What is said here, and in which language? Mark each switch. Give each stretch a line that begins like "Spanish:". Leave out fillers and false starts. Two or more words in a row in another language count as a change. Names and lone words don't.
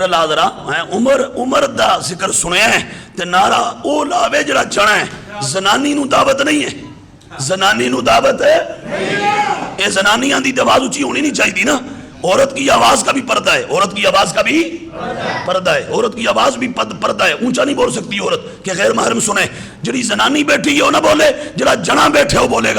Punjabi: لا ذرا, عمر دا ذکر سنے ہیں تے نعرہ او لاوے جڑا چڑھا ہے. زنانی نو دعوت نہیں ہے, زنانی نو دعوت ہے. اے زنانیاں دی آواز اونچی ہونی نہیں چاہیے نا.
Urdu: عورت کی آواز کا بھی پردہ ہے, عورت کی آواز کا بھی پردہ ہے, عورت کی آواز بھی پردہ ہے. اونچا نہیں بول سکتی عورت کہ غیر محرم سنے.
Punjabi: جڑی زنانی بیٹھی ہے وہ نہ بولے, جڑا جنا بیٹھے وہ بولے گا.